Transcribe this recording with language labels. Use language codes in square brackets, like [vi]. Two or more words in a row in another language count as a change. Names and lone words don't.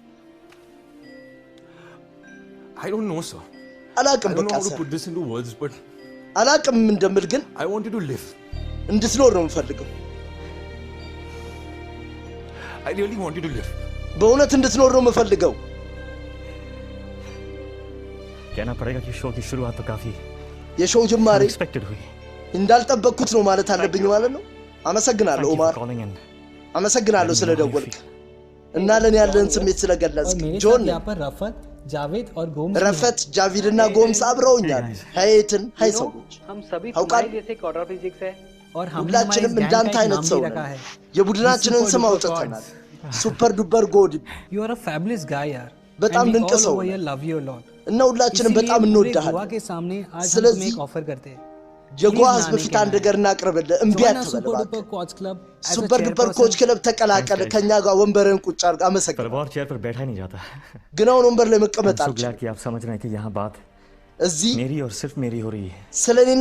[am] አላቅም። በቃ ሰር አላቅም እንደምል፣ ግን እንድትኖር ነው የምፈልገው። በእውነት እንድትኖር ነው የምፈልገው። [hi] कहना पड़ेगा कि शो की शुरुआत तो काफी [am] የሾው ጅማሬ [hi] expected हुई. [am] እንዳልጠበቅኩት ነው ማለት አለብኝ ማለት ነው። አመሰግናለሁ ኦማር፣ አመሰግናለሁ ስለደወልክ እና ለኔ ያለን ስሜት ስለገለጽክ። ጆን [hi] जावेद और गोम्स [am] ረፈት ጃቪድ እና ጎምስ አብረውኛል። ሀይትን ሀይ ሰዎች [hi] हम सभी तुम्हारे जैसे क्वाड्राप्लेजिक्स हैं [am] और ሁላችንም እንዳንተ አይነት ሰው ነን። የቡድናችንን ስም አውጥተናል፣ ሱፐር ዱፐር ጎድ። [en] you are a fabulous guy यार፣ [am] በጣም ድንቅ ሰው እና ሁላችንም በጣም እንወዳለን። ስለዚህ የጎዋ ህዝብ ፊት አንድ ነገር እናቅርብልህ፣ እምቢ አትበል። ሱፐር ዱፐር ኮች ክለብ ተቀላቀለ፣ ከኛ ጋር ወንበርን ቁጭ አድርግ። አመሰግናለሁ። ግን አሁን ወንበር ላይ መቀመጥ አልችልም። እዚህ ስለኔና